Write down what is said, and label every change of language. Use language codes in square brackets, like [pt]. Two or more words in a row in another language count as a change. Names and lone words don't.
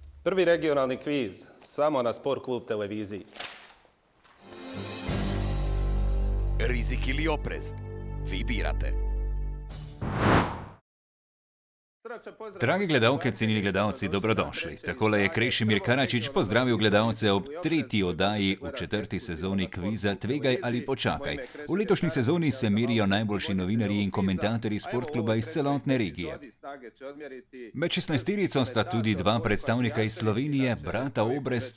[sr] Prvi regionalni kviz, samo na Sport klub televiziji. Rizik ili oprez? Vi birate. Dragi gledalke, cenjeni gledalci, dobrodošli. [sl] Takole je Krešimir Karačić pozdravil gledalce ob tretji oddaji v četrti sezoni kviza Tvegaj ali počakaj. V letošnji sezoni se merijo najboljši novinarji in komentatorji sportkluba iz celotne regije. Med 16-terico sta tudi dva predstavnika iz Slovenije, brata Obrez.